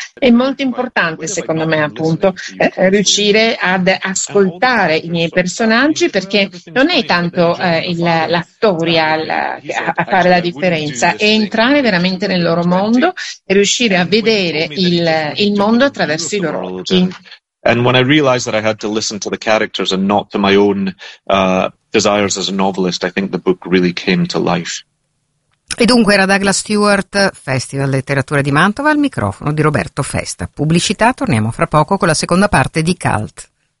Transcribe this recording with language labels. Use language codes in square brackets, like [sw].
[it] È molto importante, secondo me, appunto, riuscire ad ascoltare i miei personaggi, perché non è tanto la storia a fare la differenza, è entrare veramente nel loro mondo e riuscire a vedere il mondo attraverso i loro occhi. [en] And when I realized that I had to listen to the characters and not to my own desires as a novelist, I think the book really came to life. [it] E dunque era Douglas Stewart, Festival Letteratura di Mantova, al microfono di Roberto Festa. Pubblicità, torniamo fra poco con la seconda parte di Cult.